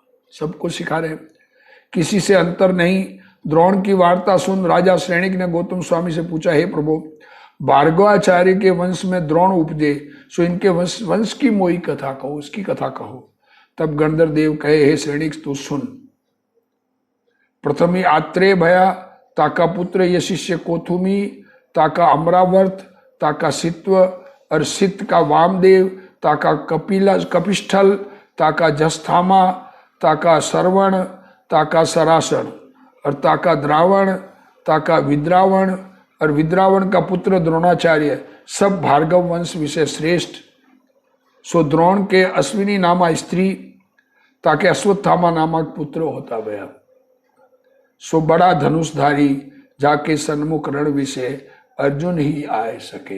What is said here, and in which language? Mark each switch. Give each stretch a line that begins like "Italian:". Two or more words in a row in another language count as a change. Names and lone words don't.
Hindi: सबको सिखा रहे हैं, किसी से अंतर नहीं। द्रोण की वार्ता सुन राजा श्रेणिक ने गौतम स्वामी से पूछा, हे प्रभु, भार्गवाचार्य के वंश में द्रोण उपजे, सो इनके वंश की मोई कथा कहो, उसकी कथा कहो। तब गणधर देव कहे, हे श्रेणिक तू सुन। प्रथमी आत्रेय भया, ताका पुत्र ये शिष्य कोथुमी, ताका अमरावर्त, ताका सित्व, और सित्त का वामदेव, ताका कपिष्ठल, ताका जस्थामा, ताका सरवण, ताका सरासन, और ताका द्रावण, ताका विद्रावण, और विद्रावण का पुत्र द्रोणाचार्य, सब भार्गव वंश विषय श्रेष्ठ। सो द्रोण के अश्विनी नामा स्त्री, ताके अश्वत्थामा नामक पुत्र होता गया। सो बड़ा धनुषधारी, जाके सन्मुख रण विषय अर्जुन ही आए सके।